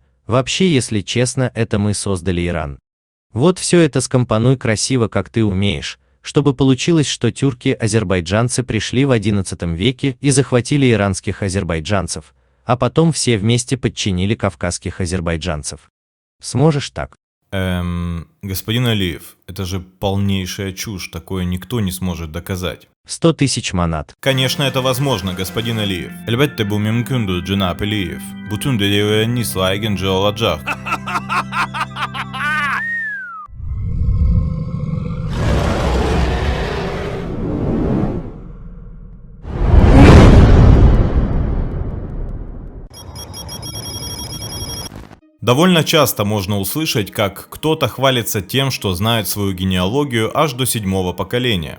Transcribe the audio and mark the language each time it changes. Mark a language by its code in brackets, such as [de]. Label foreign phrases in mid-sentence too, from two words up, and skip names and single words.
[ru] Вообще, если честно, это мы создали Иран. Вот все это скомпонуй красиво, как ты умеешь, чтобы получилось, что тюрки-азербайджанцы пришли в XI веке и захватили иранских азербайджанцев, а потом все вместе подчинили кавказских азербайджанцев. Сможешь так? Господин Алиев, это же полнейшая чушь, такое никто не сможет доказать. 100 000 манат. Конечно, это возможно, господин Алиев. [tr] Elbette bu mümkündür Cenab Aliyev. Bütün delillerini saygınca olacak. [ru] Довольно часто можно услышать, как кто-то хвалится тем, что знает свою генеалогию аж до 7-го поколения.